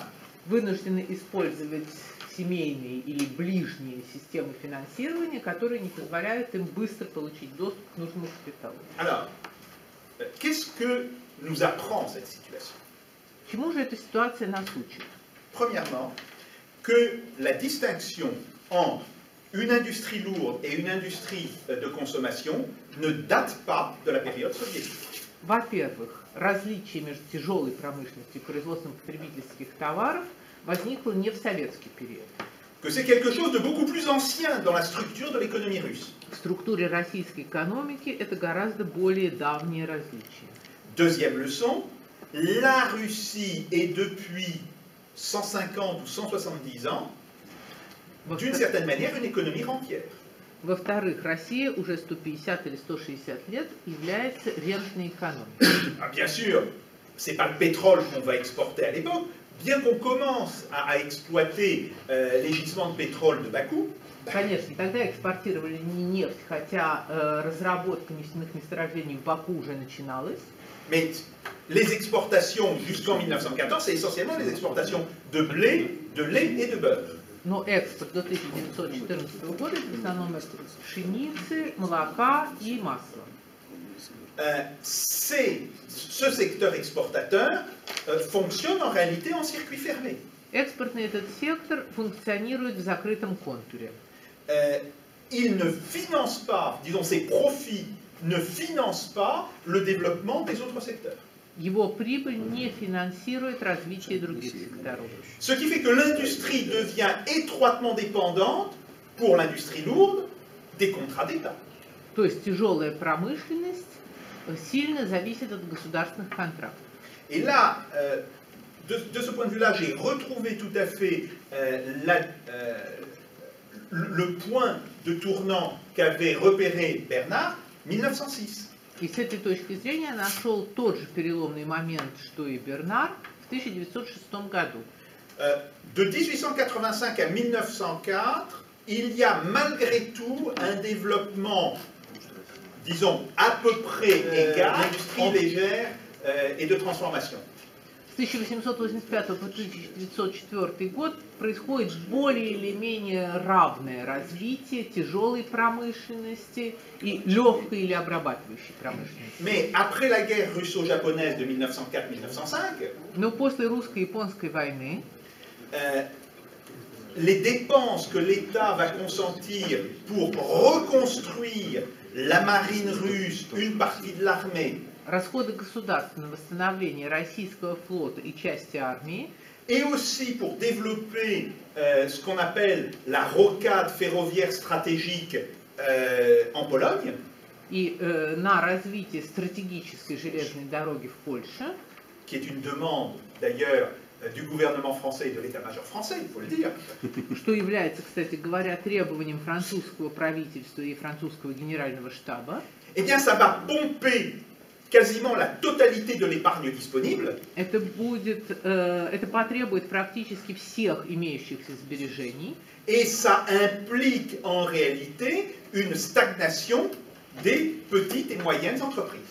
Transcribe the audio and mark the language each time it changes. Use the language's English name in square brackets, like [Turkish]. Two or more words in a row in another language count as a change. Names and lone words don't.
[Russian] вынуждены использовать семейные или ближние системы финансирования, которые не позволяют им быстро получить доступ к нужному капиталу. [French] Alors, qu'est-ce que nous apprend cette situation? [Russian] Чему же эта ситуация нас учит? [French] Premièrement, que la distinction entre une industrie lourde et une industrie de consommation ne date pas de la période soviétique. [Russian] Во-первых, различие между тяжелой промышленностью и производством потребительских товаров возникло не в советский период. [French] Que c'est quelque chose de beaucoup plus ancien dans la structure de l'économie russe. [Russian] В структуре российской экономики это гораздо более давние различия. [French] Deuxième leçon, la Russie est depuis 150 ou 170 ans, d'une certaine manière, une économie rentière. [Russian] Во-вторых, Россия уже 150 или 160 лет является рентной экономикой. [French] Ah, bien sûr, ce n'est pas le pétrole qu'on va exporter à l'époque, bien qu'on commence à exploiter les gisements de pétrole de Bakou. [Russian] Конечно, тогда экспортировали не нефть, хотя разработка нефтяных месторождений в Баку уже начиналась. [French] Mais les exportations jusqu'en 1914, c'est essentiellement les exportations de blé, de lait et de beurre. [Russian] Но экспорт до 1914 года это в основном экспорт пшеницы, молока и масла. [French] Ce secteur exportateur fonctionne en réalité en circuit fermé. [Russian] Экспортный этот сектор функционирует в закрытом контуре. [French] Il ne finance pas, disons, ses profits ne financent pas le développement des autres secteurs. [Russian] Его прибыль не финансирует развитие других секторов. [French] Ce qui fait que l'industrie devient étroitement dépendante, pour l'industrie lourde, des contrats d'État. [Russian] То есть тяжелая промышленность сильно зависит от государственных контрактов. [French] Et là, de ce point de vue-là, j'ai retrouvé tout à fait le point de tournant qu'avait repéré Bernard, 1906. [Russian] И с этой точки зрения нашел тот же переломный момент, что и Бернар в 1906 году. [French] De 1885 à 1904, il y a malgré tout un développement, disons, à peu près égal, d'industrie légère et de transformation. [Russian] С 1885 по 1904 год происходит более или менее равное развитие тяжелой промышленности и легкой или обрабатывающей промышленности. [French] Mais après la guerre russo-japonaise de 1904-1905, [Russian] Но после русско-японской войны [French] les dépenses que l'État va consentir pour reconstruire la marine russe, une partie de l'armée, [Russian] расходы государства на восстановление российского флота и части армии, [French] et aussi pour développer ce qu'on appelle la rocade ferroviaire stratégique en Pologne, [Russian] и на развитие стратегической железной дороги в Польше, [French] qui est une demande d'ailleurs du gouvernement français et de l'état-major français, il faut le dire. [Russian] Что является, кстати говоря, требованием французского правительства и французского генерального штаба. [French] Eh bien, ça va pomper quasiment la totalité de l'épargne disponible. [Russian] Это потребует практически всех имеющихся сбережений. [French] Et ça implique en réalité une stagnation des petites et moyennes entreprises.